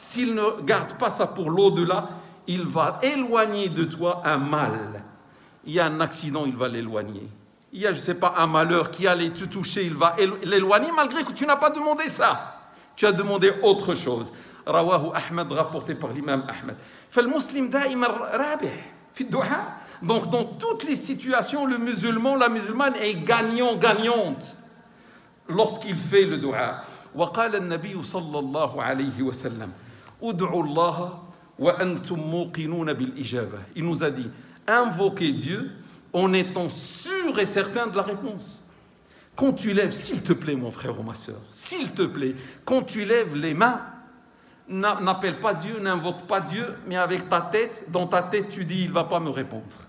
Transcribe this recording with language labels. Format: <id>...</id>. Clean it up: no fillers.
<fr>S'il ne garde pas ça pour l'au-delà, il va éloigner de toi un mal. Il y a un accident, il va l'éloigner. Il y a, je ne sais pas, un malheur qui allait te toucher, il va l'éloigner malgré que tu n'as pas demandé ça. Tu as demandé autre chose. Rawahu Ahmed, rapporté par l'imam Ahmed.</fr> <ar>فالمسلم دائما رابح في الدعاء.</ar> <fr>Donc dans toutes les situations, le musulman, la musulmane est gagnante lorsqu'il fait le dua.</fr> <ar>وقال النبي صلى الله عليه وسلم ادعوا الله وأنتم موقنون بالإجابة.</ar> <fr>Il nous a dit, invoquez Dieu en étant sûr et certain de la réponse. Quand tu lèves, s'il te plaît mon frère ou ma soeur, s'il te plaît, quand tu lèves les mains, n'appelle pas Dieu, n'invoque pas Dieu, mais avec ta tête, dans ta tête tu dis, il ne va pas me répondre.</fr>